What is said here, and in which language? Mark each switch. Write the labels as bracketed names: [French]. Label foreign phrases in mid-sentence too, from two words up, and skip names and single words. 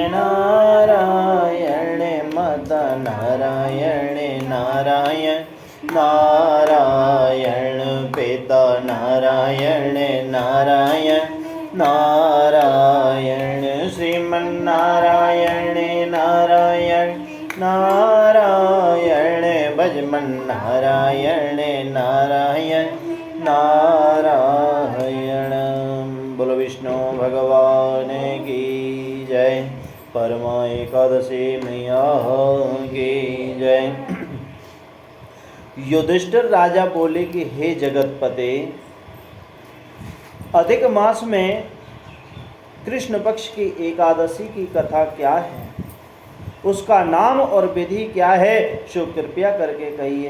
[Hindi] नारायण माता नारायण नारायण नारायण पिता नारायण नारायण नारायण श्रीमन्नारायण नारायण नारायण भजमन नारायण नारायण नारायण। बोलो विष्णु भगवान की जय। परमा एकादशी मैया की जय। युधिष्ठिर राजा बोले कि हे जगतपते, अधिक मास में कृष्ण पक्ष की एकादशी की कथा क्या है, उसका नाम और विधि क्या है, सो कृपया करके कहिए।